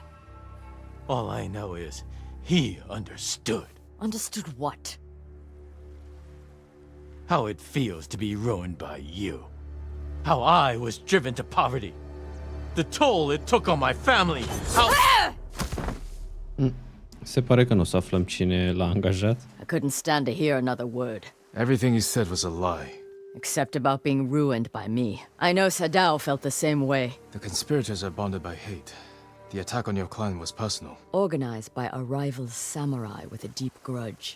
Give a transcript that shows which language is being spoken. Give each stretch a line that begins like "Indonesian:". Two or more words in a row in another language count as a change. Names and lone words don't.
English: All I know is, he understood. Understood what? How it feels to be ruined by you. How I was driven to poverty. The toll it took on my family. How...
Romanian: Se pare că nu o să aflăm cine l-a angajat.
English: I couldn't stand to hear another word. Everything he said was a lie. Except about being ruined by me. I know Sadao felt the same way. The conspirators are bonded by hate. The attack on your clan was personal. Organized by a rival samurai with a deep grudge.